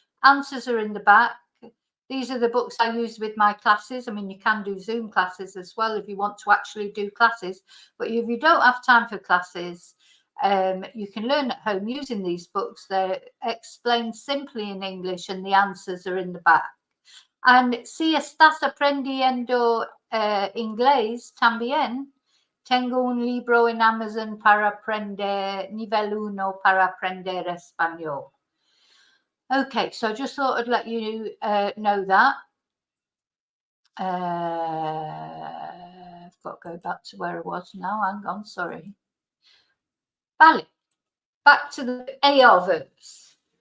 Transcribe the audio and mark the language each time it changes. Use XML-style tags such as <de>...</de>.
<en>Answers are in the back. These are the books I use with my classes. I mean, you can do Zoom classes as well if you want to actually do classes. But if you don't have time for classes, you can learn at home using these books. They're explained simply in English and the answers are in the back.</en> <es>And si estás aprendiendo inglés también, tengo un libro en Amazon para aprender nivel 1 para aprender español.</es> <en>Okay, so I just thought I'd let you know that. I've got to go back to where I was now. Hang on, sorry. Vale. Back to the AR verbs.</en>